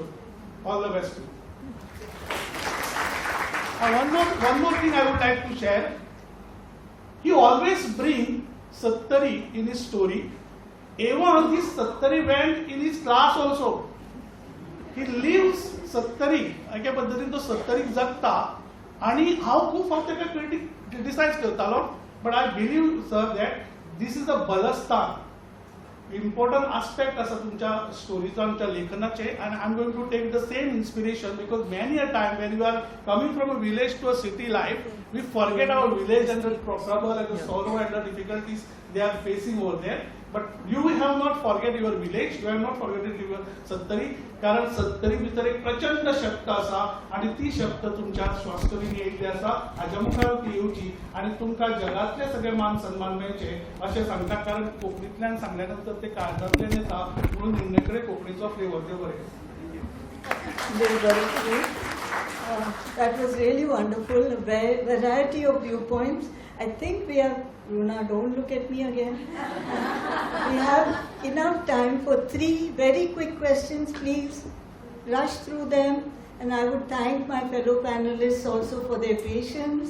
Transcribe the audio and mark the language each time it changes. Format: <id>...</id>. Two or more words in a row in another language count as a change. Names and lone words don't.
<en>All the best to you. One more thing I would like to share. He always brings Sattari in his story. Even this Sattari went in his class also. He lives Sattari.</en> <kok>अशा पद्धतीने तो सत्तरी जगता आणि हांव खूब फावट ताका क्रिटिसाइज करतालो,</kok> <en>but I believe, sir, that this is a बलस्थान. Important aspect as</en> <kok>तुमच्या स्टोरीचा आमच्या लेखनाचे,</kok> <en>and I'm going to take the same inspiration, because many a time when you are coming from a village to a city life, we forget our village and the trouble and the sorrow and the difficulties they are facing over there. But you have not forget your village, you have not forgotten your Sattari,</en> <kok>कारण सत्तरी भितर एक प्रचंड शक्त आसा आणि ती शक्त तुमच्या श्वासतरीन येयल्ली आसा, हाच्या मुखार ती येवची आणि तुमकां जगातले सगळे मान सन्मान मेळचे अशें सांगता, कारण कोंकणींतल्यान सांगल्या नंतर ते काळजांतल्यान येता, म्हणून निमणे कोंकणीचो फ्लेवर देव बरें.</kok> <en>That was really wonderful, a variety of viewpoints. I think we have, Runa, don't look at me again. We have enough time for 3 very quick questions. Please rush through them. And I would thank my fellow panelists also for their patience.</en>